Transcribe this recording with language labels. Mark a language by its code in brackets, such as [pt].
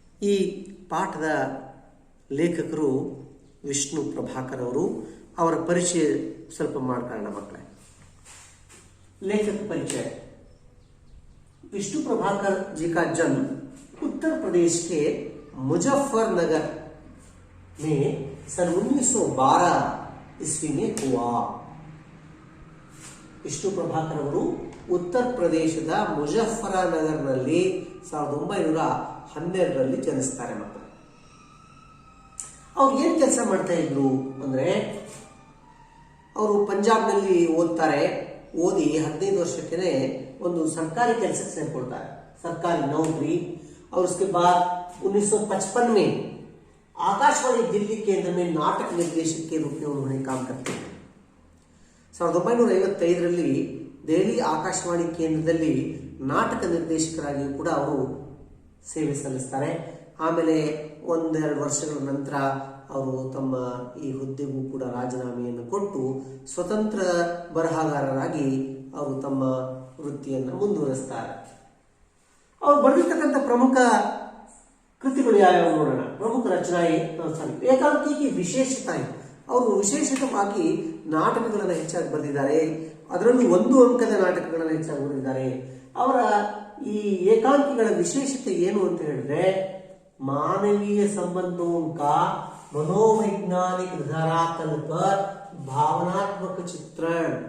[kn] ಈ ಪಾಠದ ಲೇಖಕರು ವಿಷ್ಣು ಪ್ರಭಾಕರ್ ಅವರು. ಅವರ ಪರಿಚಯ ಸ್ವಲ್ಪ ಮಾಡ್ಕೊಳ್ಳೋಣ ಮಕ್ಕಳೇ. [hi] लेखक परिचय। विष्णु प्रभाकर जी का जन्म उत्तर प्रदेश के मुजफ्फरनगर में सन 1912 ईस्वी में हुआ। [kn] ವಿಷ್ಣು ಪ್ರಭಾಕರ್ ಅವರು ಉತ್ತರ ಪ್ರದೇಶದ ಮುಜಫ್ಫರನಗರ್ನಲ್ಲಿ 1912ರಲ್ಲಿ ಜನಿಸ್ತಾರೆ ಮಕ್ಕಳು. ಅವ್ರು ಏನ್ ಕೆಲಸ ಮಾಡ್ತಾ ಇದ್ರು ಅಂದ್ರೆ, ಅವರು ಪಂಜಾಬ್ನಲ್ಲಿ ಓದ್ತಾರೆ. ಓದಿ 15 ವರ್ಷಕ್ಕೆ ಒಂದು ಸರ್कारी ಕೆಲಸಕ್ಕೆ ಸೇರ್ಕೊಳ್ತಾರೆ, [hi] सरकारी नौकरी। और उसके बाद 1955 में आकाशवाणी दिल्ली केंद्र में नाटक निर्देशक के रूप में उन्होंने काम करते हैं। [kn] 1955ರಲ್ಲಿ ದೆಹಲಿ ಆಕಾಶವಾಣಿ ಕೇಂದ್ರದಲ್ಲಿ ನಾಟಕ ನಿರ್ದೇಶಕರಾಗಿಯೂ ಕೂಡ ಅವರು ಸೇವೆ ಸಲ್ಲಿಸ್ತಾರೆ. ಆಮೇಲೆ ಒಂದೆರಡು ವರ್ಷಗಳ ನಂತರ ಅವರು ತಮ್ಮ ಈ ಹುದ್ದೆಗೂ ಕೂಡ ರಾಜೀನಾಮೆಯನ್ನು ಕೊಟ್ಟು ಸ್ವತಂತ್ರ ಬರಹಗಾರರಾಗಿ ಅವರು ತಮ್ಮ ವೃತ್ತಿಯನ್ನು ಮುಂದುವರಿಸ್ತಾರೆ. ಅವರು ಬರೆದಿರ್ತಕ್ಕಂಥ ಪ್ರಮುಖ ಕೃತಿಗಳು ಯಾವ್ಯಾವ ನೋಡೋಣ. ಪ್ರಮುಖ ರಚನಾಯೇ ಏಕಾಂಕಿ ವಿಶೇಷತೆ. ಅವರು ವಿಶೇಷವಾಗಿ ನಾಟಕಗಳನ್ನು ಹೆಚ್ಚಾಗಿ ಬರೆದಿದ್ದಾರೆ. ಅದರಲ್ಲೂ 1 ಅಂಕದ ನಾಟಕಗಳನ್ನು ಹೆಚ್ಚಾಗಿ ಬರೆದಿದ್ದಾರೆ. ಅವರ ಈ ಏಕಾಂಕಿಗಳ ವಿಶೇಷತೆ ಏನು ಅಂತ ಹೇಳಿದ್ರೆ, [hi] मानवीय संबंधों का मनोवैज्ञानिक धरातल पर भावनात्मक चित्रण.